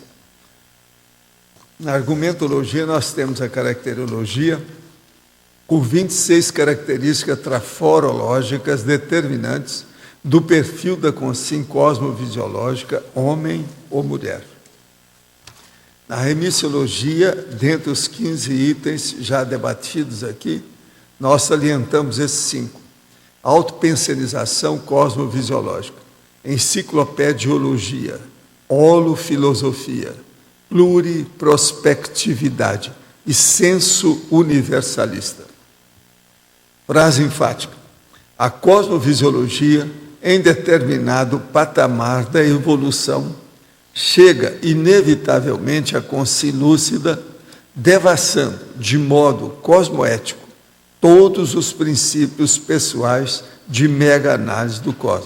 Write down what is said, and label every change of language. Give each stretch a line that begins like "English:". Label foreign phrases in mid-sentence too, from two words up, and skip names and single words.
Portuguese: Na argumentologia nós temos a caracterologia, com 26 características traforológicas determinantes do perfil da consciência cosmovisiológica, homem ou mulher. Na remissiologia, dentre os 15 itens já debatidos aqui, nós salientamos esses 5. Autopensionização cosmovisiológica, enciclopediologia, holofilosofia, pluriprospectividade e senso universalista. Frase enfática. A cosmovisiologia, em determinado patamar da evolução, chega inevitavelmente à consciência lúcida, devassando de modo cosmoético todos os princípios pessoais de mega-análise do cosmos.